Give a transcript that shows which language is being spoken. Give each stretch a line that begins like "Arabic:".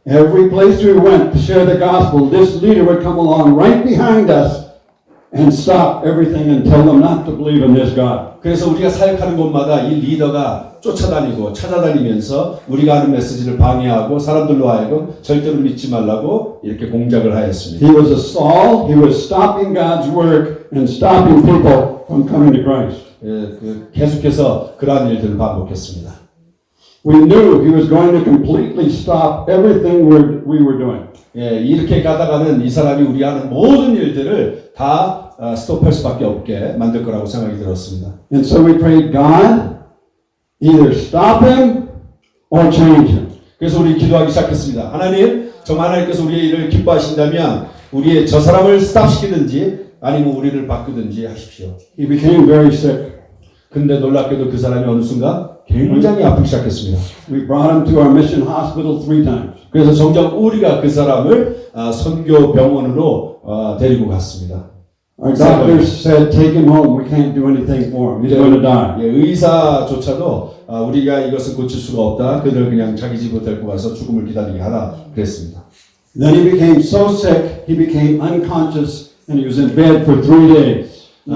English: Every place we went to share the gospel, this leader would come along right behind us and stop everything and tell them not to believe in this God.
Korean: 그래서 우리가 사역하는 곳마다 이 리더가 쫓아다니고 찾아다니면서 우리가 하는 메시지를 방해하고 사람들로 하여금 절대로 믿지 말라고 이렇게 공작을 하였습니다.
English: He was a Saul. He was stopping God's work and stopping people from coming to Christ.
Korean: 계속해서 그러한 일들을 반복했습니다.
English: We knew he was going to completely stop everything we were doing.
Korean: 이렇게 가다가는 이 사람이 우리 하는 모든 일들을 다 스톱할 수밖에 없게 만들 거라고 생각이 들었습니다.
English: And so we prayed, God, either stop him or change him.
Korean: 그래서 우리 기도하기 시작했습니다. 하나님, 정말 하나님께서 우리의 일을 기뻐하신다면 우리의 저 사람을 스탑시키든지 아니면 우리를 바꾸든지 하십시오.
English: He became very sick.
Korean: 근데 놀랍게도 그 사람이 어느 순간 굉장히 아프기 시작했습니다.
English: We brought him to our mission hospital 3 times.
Korean: 그래서 정작 우리가 그 사람을 선교 병원으로 데리고 갔습니다.
English: Our doctors said, take him home. We can't do anything for him. He's going to die.
Korean: 의사조차도 우리가 이것을 고칠 수가 없다. 그들 그냥 자기 집으로 데리고 가서 죽음을 기다리게 하라 그랬습니다.
English: Then he became so sick, he became unconscious, and he was in bed for 3 days.